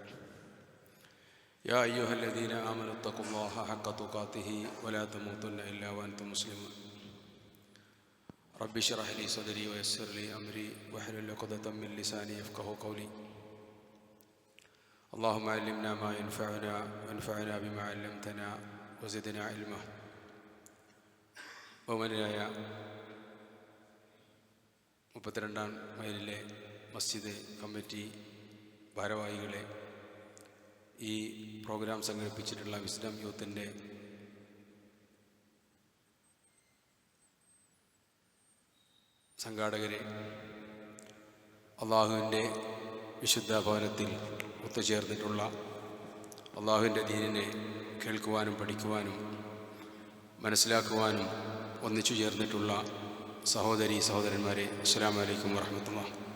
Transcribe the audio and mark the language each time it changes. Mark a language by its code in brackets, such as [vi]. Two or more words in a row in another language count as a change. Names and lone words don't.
[ar] يا أيها الذين آمنوا اتقوا الله حق تقاته ولا تموتن إلا وأنتم مسلمون رب اشرح لي صدري ويسر لي أمري واحلل عقدة من لساني يفقهوا قولي اللهم علمنا ما ينفعنا وانفعنا بما علمتنا وزدنا علما. [ml] ബഹുമാനരായ 32-ാം മൈലിലെ മസ്ജിദ് കമ്മിറ്റി ഭാരവാഹികളെ, ഈ പ്രോഗ്രാം സംഘടിപ്പിച്ചിട്ടുള്ള വിസ്ഡം യൂത്തിൻ്റെ സംഘാടകരെ, അള്ളാഹുവിൻ്റെ വിശുദ്ധ ഭവനത്തിൽ ഒത്തുചേർന്നിട്ടുള്ള അള്ളാഹുവിൻ്റെ ദീനിനെ കേൾക്കുവാനും പഠിക്കുവാനും മനസ്സിലാക്കുവാനും ഒന്നിച്ചു ചേർന്നിട്ടുള്ള സഹോദരീ സഹോദരന്മാരെ, [ar] السلام عليكم ورحمة الله.